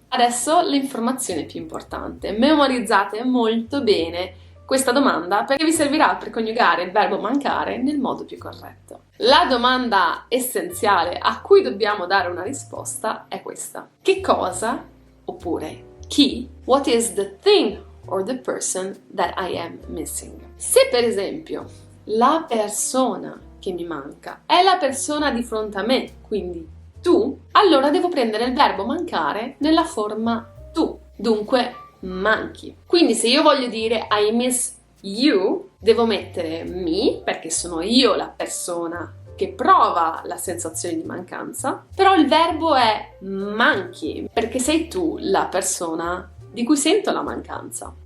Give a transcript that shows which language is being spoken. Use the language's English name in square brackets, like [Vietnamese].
[Italian] Adesso l'informazione più importante: memorizzate molto bene questa domanda perché vi servirà per coniugare il verbo mancare nel modo più corretto. La domanda essenziale a cui dobbiamo dare una risposta è questa: che cosa oppure chi? [English] What is the thing or the person that I am missing? [Italian] Se per esempio la persona che mi manca è la persona di fronte a me, quindi tu, allora devo prendere il verbo mancare nella forma tu, dunque manchi. Quindi se io voglio dire [English] I miss you, [Italian] devo mettere me, perché sono io la persona che prova la sensazione di mancanza, però il verbo è manchi, perché sei tu la persona di cui sento la mancanza.